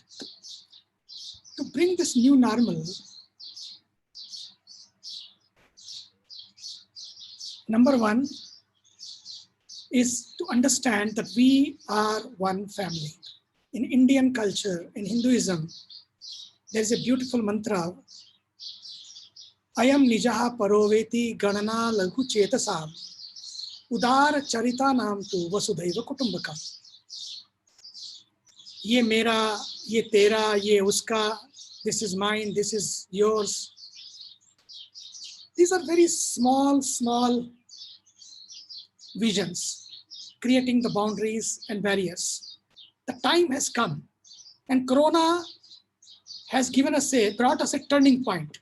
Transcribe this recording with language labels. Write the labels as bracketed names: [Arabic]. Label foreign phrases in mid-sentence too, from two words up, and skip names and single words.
[English] To bring this new normal, number one is to understand that we are one family. In Indian culture, in Hinduism, there's a beautiful mantra, [Sanskrit] अयं निजः परोवेति गणना लघु चेतसाम्, उदार चरिता नाम् तु वसुधैव कुटुम्बकम्. [Hindi] ये मेरा, ये तेरा, ये उसका, [English] this is mine, this is yours. These are very small, small visions, creating the boundaries and barriers. The time has come, and Corona has given us brought us a turning point.